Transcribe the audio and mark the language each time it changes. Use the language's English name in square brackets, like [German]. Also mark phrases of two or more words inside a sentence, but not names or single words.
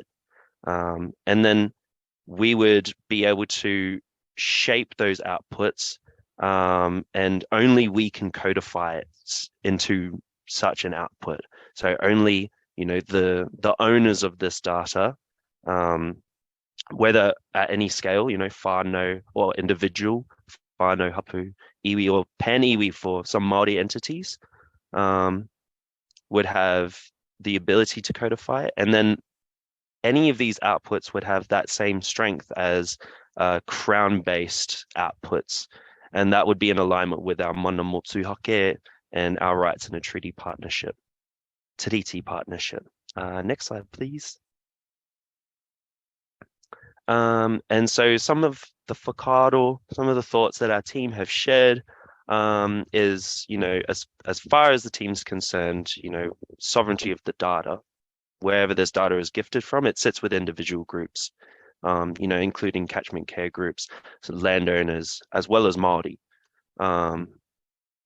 [English] And then we would be able to shape those outputs, and only we can codify it into such an output. So only, the owners of this data, whether at any scale, whānau or individual, [Māori] whānau, hapu, iwi, [English] or pan-iwi for some Māori entities, would have the ability to codify it. And then any of these outputs would have that same strength as crown-based outputs. And that would be in alignment with our [Māori] mana motuhake [English] and our rights in a treaty partnership, treaty partnership. Next slide, please. And so some of the whakaaro, some of the thoughts that our team have shared is, as far as the team's concerned, sovereignty of the data, wherever this data is gifted from, it sits with individual groups, including catchment care groups, so landowners, as well as Māori.